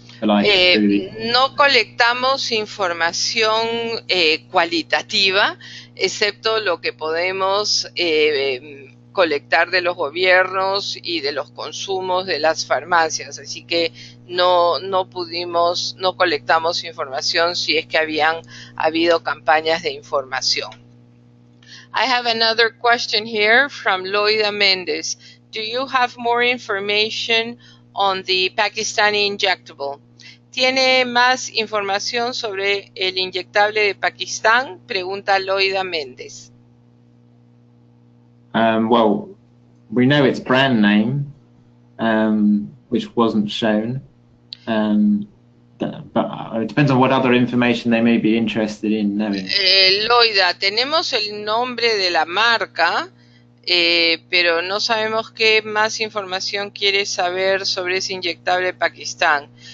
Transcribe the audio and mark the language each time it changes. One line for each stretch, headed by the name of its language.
Spanish: No colectamos información cualitativa, excepto lo que podemos colectar de los gobiernos y de los consumos de las farmacias. Así que no colectamos información si es que habían habido campañas de información.
English: I have another question here from Loida Mendes. Do you have more information on the Pakistani injectable?
Spanish: ¿Tiene más información sobre el inyectable de Pakistán? Pregunta Loida Méndez.
English: Well, we know its brand name, which wasn't shown, but it depends on what other information they may be interested in knowing.
Spanish: Loida, tenemos el nombre de la marca, pero no sabemos qué más información quiere saber sobre ese inyectable Pakistán.